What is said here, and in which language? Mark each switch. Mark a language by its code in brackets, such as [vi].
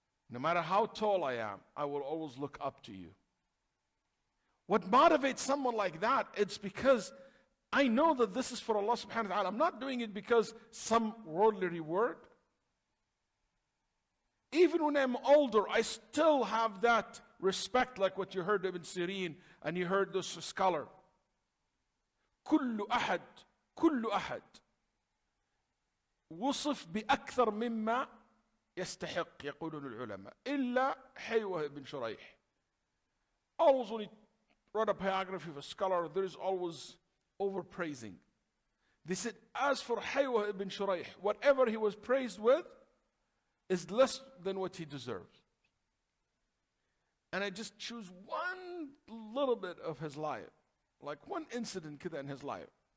[en] No matter how tall I am, I will always look up to you. What motivates someone like that, it's because I know that this is for Allah subhanahu wa ta'ala. I'm not doing it because some worldly reward. Even when I'm older, I still have that respect, like what you heard Ibn Sirin and you heard this scholar. [ar] كل أحد وصف بأكثر مما يستحق يقولون العلماء إلا حيوة بن شريح. [en] Always when you write a biography of a scholar, there is always overpraising. They said, as for Haywa ibn Shuraih, whatever he was praised with is less than what he deserves. And I just choose one little bit of his life, like one incident [ar] كده [en] in his life.